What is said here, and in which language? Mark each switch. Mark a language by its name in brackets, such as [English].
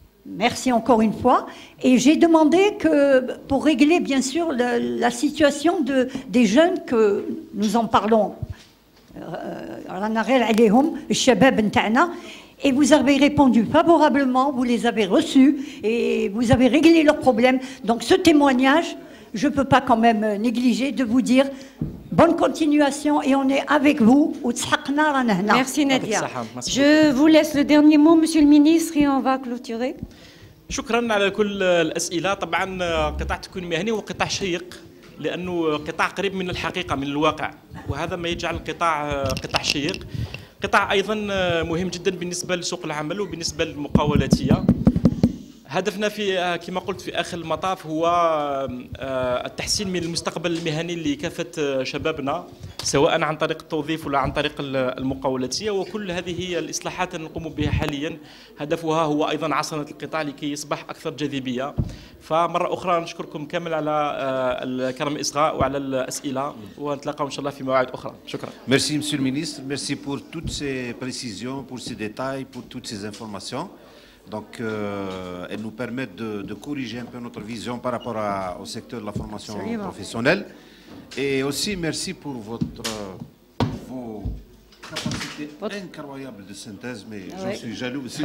[French] Merci encore une fois. Et j'ai demandé que, pour régler bien sûr la situation des jeunes que nous en parlons, et vous avez répondu favorablement, vous les avez reçus et vous avez réglé leurs problèmes. Donc ce témoignage, je ne peux pas quand même négliger de vous dire bonne continuation et on est avec vous. Merci Nadia. Je vous laisse le dernier mot, Monsieur le ministre, et on va clôturer. [Arabic] شكرا على كل الأسئلة. طبعا قطاع التكوين المهني هو قطاع شيق لأنه قطاع قريب من الحقيقة من الواقع، وهذا ما يجعل القطاع قطاع شيق. قطاع أيضا مهم جدا بالنسبة لسوق العمل وبالنسبة للمقاولاتية. هدفنا في كما قلت في آخر المطاف هو التحسين من المستقبل المهني لكافة شبابنا، سواء عن طريق التوظيف ولا عن طريق المقاولاتية، وكل هذه هي الإصلاحات نقوم بها حاليا. هدفها هو أيضا عصنة القطاع لكي يصبح أكثر جاذبية. فمرة أخرى نشكركم كامل على الكرم الإصغاء وعلى الأسئلة، ونتلاقاو إن شاء الله في مواعيد أخرى. شكرا. [French] Merci Monsieur le Ministre, merci pour toutes ces précisions, pour ces détails, pour toutes ces informations. Donc, elles nous permettent de corriger un peu notre vision par rapport au secteur de la formation professionnelle. Et aussi, merci pour vos capacités incroyables de synthèse, mais j'en suis jaloux aussi.